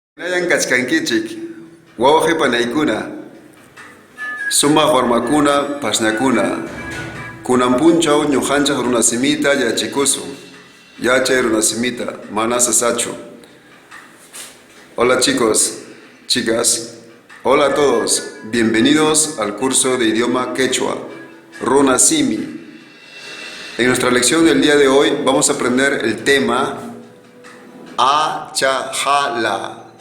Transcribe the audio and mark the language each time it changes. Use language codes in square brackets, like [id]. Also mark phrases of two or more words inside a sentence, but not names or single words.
[qu] Nayan kachkankichik, wawqipanaykuna, sumaq warmakuna, pasñakuna, kunanpunchaw ñuqanchik runasimita yachikusun, yachay runasimita, mana sasachu. [es] Hola chicos, chicas, hola a todos, bienvenidos al curso de idioma quechua, Runasimi. En nuestra lección del día de hoy vamos a aprender el tema Achala.